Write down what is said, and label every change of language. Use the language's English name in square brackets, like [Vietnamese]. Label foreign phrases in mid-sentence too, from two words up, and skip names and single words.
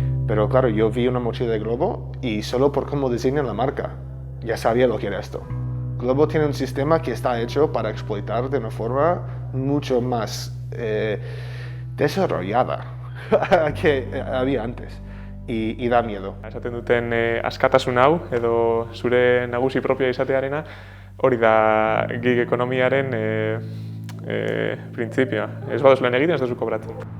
[Spanish] Pero claro, yo vi una mochila de Globo y solo por cómo diseñan la marca, ya sabía lo que era esto. Globo tiene un sistema que está hecho para explotar de una forma mucho más desarrollada que había antes. Y da miedo. [Basque] Esaten duten askatasun hau edo zure nagusi propioa izatearena hori da gig ekonomiaren printzipioa. Ez baduzu lan egiten ez duzu kobratzen.